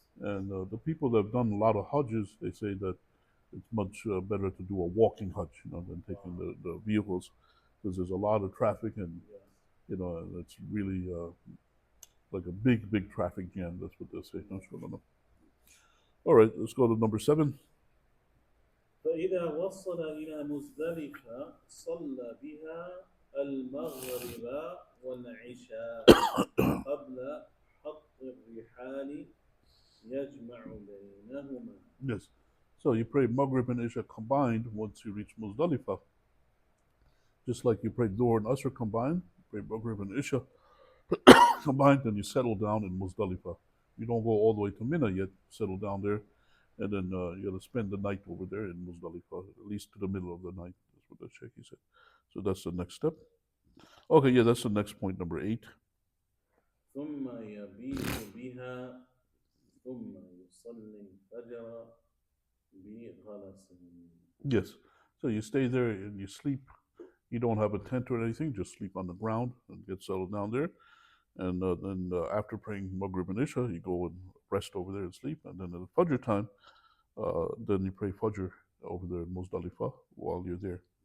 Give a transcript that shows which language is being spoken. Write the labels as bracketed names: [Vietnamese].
[English] And the people that have done a lot of Hajjs, they say that it's much better to do a walking Hajj, than taking the vehicles, because there's a lot of traffic, and and it's really like a big traffic jam. That's what they say. All right, let's go to number 7. [Arabic] فإذا وصل إلى مزدلفة صلى بها المغرب والعشاء قبل حط الرحال يجمع بينهما. [English] Yes. So you pray Maghrib and Isha combined once you reach Muzdalifah. Just like you pray Dhuhr and Asr combined, pray Maghrib and Isha combined, and you settle down in Muzdalifah. You don't go all the way to Mina yet, settle down there, and then you got to spend the night over there in Muzdalifah, at least to the middle of the night. That's what the Sheikh said. So that's the next step. Okay, yeah, that's the next point, number 8. [Arabic] ثم يبيت بها ثم يصلي الفجر بغلس. [English] Yes. So you stay there and you sleep. You don't have a tent or anything, just sleep on the ground and get settled down there. And then after praying Maghrib and Isha, you go and rest over there and sleep. And then at Fajr time, then you pray Fajr over there in Muzdalifah while you're there.